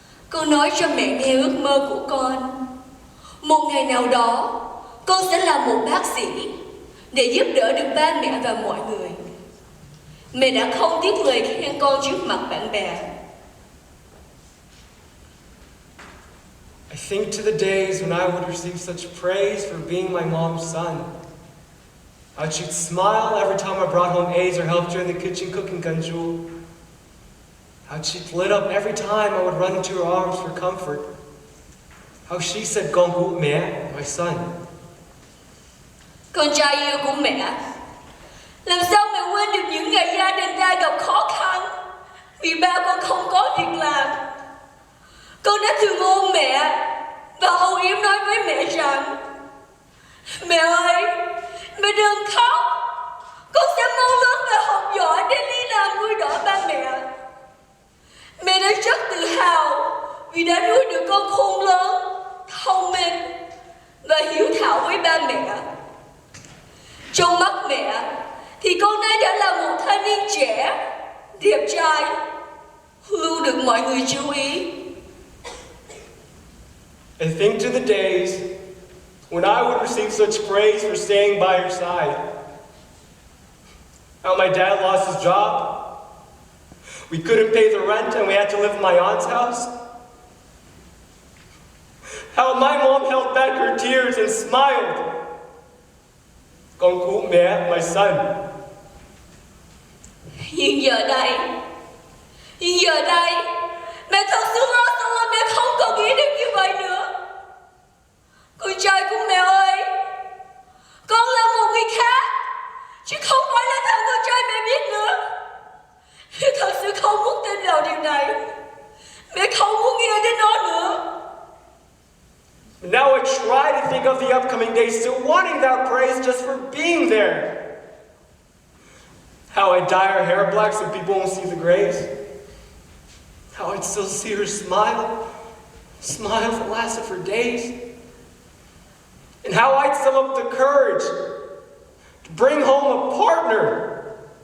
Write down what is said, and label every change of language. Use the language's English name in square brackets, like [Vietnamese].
[Vietnamese] Con nói cho mẹ nghe ước mơ của con. Một ngày nào đó, con sẽ là một bác sĩ để giúp đỡ được ba mẹ và mọi người. Mẹ đã không tiếc lời khen con trước mặt bạn bè. [English] I think to the days when I would receive such praise for being my mom's son. How she'd smile every time I brought home A's or helped her in the kitchen cooking ganjul. How she'd lit up every time I would run into her arms for comfort. How she said, [Vietnamese] "Con của mẹ," [English] my son. [Vietnamese] Con trai yêu của mẹ. Làm sao mẹ quên được những ngày gia đình ta gặp khó khăn vì ba con không có việc làm. Con đã thường ôm mẹ và âu yếm nói với mẹ rằng: "Mẹ ơi, mẹ đừng khóc. Con sẽ mau lớn và học giỏi để đi làm nuôi đỡ ba mẹ." Mẹ đã rất tự hào vì đã nuôi được con khôn lớn, thông minh và hiếu thảo với ba mẹ. Trong mắt mẹ thì con nay đã là một thanh niên trẻ, đẹp trai, luôn được mọi người chú ý. [English] I think to the days when I would receive such praise for staying by your side. How my dad lost his job. We couldn't pay the rent and we had to live in my aunt's house. How my mom held back her tears and smiled. [Vietnamese] Con của mẹ, [English] my son. [Vietnamese] Nhưng giờ đây, mẹ thật sự lo sợ là mẹ không còn nghĩ được như vậy nữa. Con trai của mẹ ơi, con là một người khác, chứ không phải là thằng con trai mẹ biết nữa. Mẹ thật sự không muốn tin vào điều này. Mẹ không muốn nghe đến nó nữa. [English] Now I try to think of the upcoming days, still wanting that praise just for being there. How I'd dye her hair black so people won't see the grays. How I'd still see her smile. Smile that lasted for days. And how I'd sum up the courage to bring home a partner.